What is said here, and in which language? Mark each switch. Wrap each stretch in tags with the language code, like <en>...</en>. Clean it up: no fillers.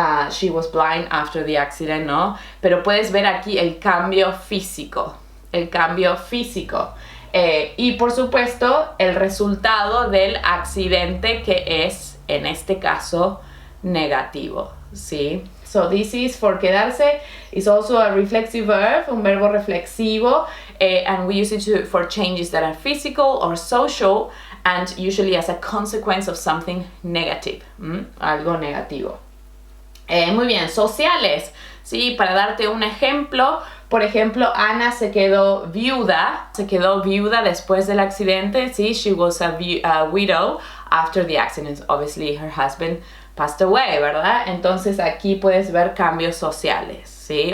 <en>She was blind after the accident, ¿no?</en> <es>Pero puedes ver aquí el cambio físico, y por supuesto el resultado del accidente que es, en este caso, negativo, ¿sí?</es> <en>So this is for quedarse. Is also a reflexive verb,</en> <es>un verbo reflexivo,</es> <en>and we use it for changes that are physical or social and usually as a consequence of something negative,</en> <es>algo negativo. Muy bien, sociales, ¿sí? Para darte un ejemplo, por ejemplo, Ana se quedó viuda después del accidente, ¿sí?</es> <en>She was a widow after the accident. Obviously, her husband passed away, ¿verdad?</en> <es>Entonces aquí puedes ver cambios sociales, ¿sí?</es>